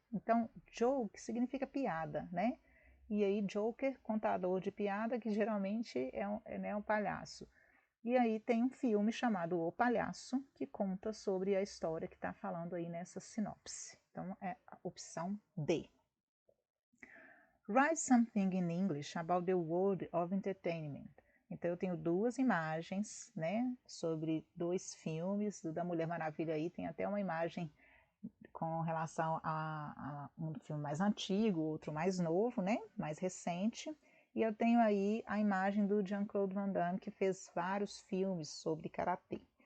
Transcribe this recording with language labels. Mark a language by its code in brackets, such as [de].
[pt] Então, joke significa piada, né? E aí, Joker, contador de piada, que geralmente né, um palhaço. E aí tem um filme chamado O Palhaço, que conta sobre a história que está falando aí nessa sinopse. Então, é a opção D. [en] Write something in English about the world of entertainment. [pt] Então, eu tenho 2 imagens, né, sobre 2 filmes. Do da Mulher Maravilha aí tem até uma imagem com relação a um filme mais antigo, outro mais novo, né? Mais recente. E eu tenho aí a imagem do Jean-Claude Van Damme, que fez vários filmes sobre karatê.